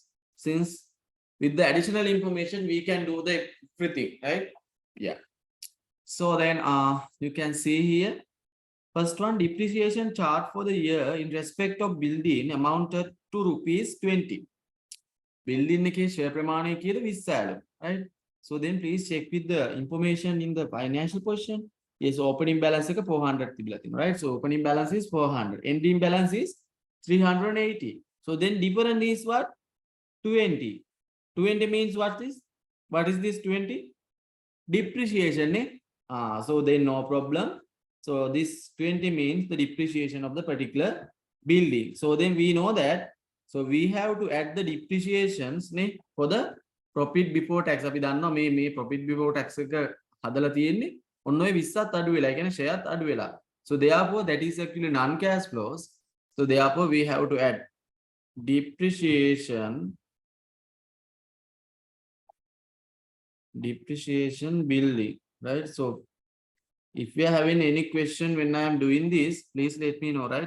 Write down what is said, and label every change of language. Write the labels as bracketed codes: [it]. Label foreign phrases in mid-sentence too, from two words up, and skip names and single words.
[en] Since with the additional information we can do the everything, right? Yeah. So then you can see here. First one, depreciation chart for the year in respect of building amounted to rupees 20. [si] Building එකේ share ප්‍රමාණය කියලා 20 right? [en] So then please check with the information in the financial position. Yes, opening balance [si] එක 400 තිබිලා තියෙනවා, [en] right? So opening balance is 400. Ending balance is 380. So then difference is what? 20. 20 means what is? What is this 20? Depreciation. So then no problem. So this 20 means the depreciation of the particular building. So then we know that. So we have to add the depreciations for the profit before tax. [si] අපි දන්නවා මේ [en] profit before tax [si] එක හදලා තියෙන්නේ ඔන්න ඔය 20ත් අඩු වෙලා. ඒ කියන්නේ ෂෙයාරත් අඩු වෙලා. [en] So therefore that is actually non cash flows. So therefore we have to add depreciation building, right? So if you are having any question when I am doing this, please let me know, right?